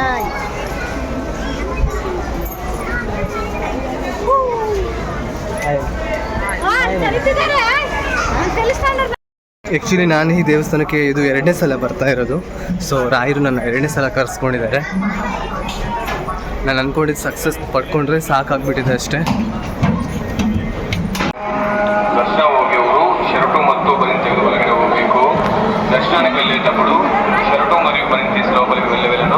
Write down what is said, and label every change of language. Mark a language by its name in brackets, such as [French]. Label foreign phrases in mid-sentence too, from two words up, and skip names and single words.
[Kannada] ಆ್ಯಕ್ಚುಲಿ ನಾನು ಈ ದೇವಸ್ಥಾನಕ್ಕೆ ಇದು 2ನೇ ಸಲ ಬರ್ತಾ ಇರೋದು. ಸೊ ರಾಯರು ನನ್ನ 2ನೇ ಸಲ ಕರೆಸ್ಕೊಂಡಿದ್ದಾರೆ. ನಾನು ಅಂದ್ಕೊಂಡಿದ್ದು ಸಕ್ಸಸ್ ಪಡ್ಕೊಂಡ್ರೆ ಸಾಕಾಗ್ಬಿಟ್ಟಿದೆ ಅಷ್ಟೇ. ದರ್ಶನ ಹೋಗಿಯವರು ಶರ್ಟು ಮತ್ತು ಬನಿನ್ ತೆಗೆದು ಒಳಗಡೆ ಹೋಗಬೇಕು. [Telugu] దర్శనానికి వెళ్ళేటప్పుడు షర్టు మరియు బనిన్ తీసి లోపలికి వెళ్ళవెలను.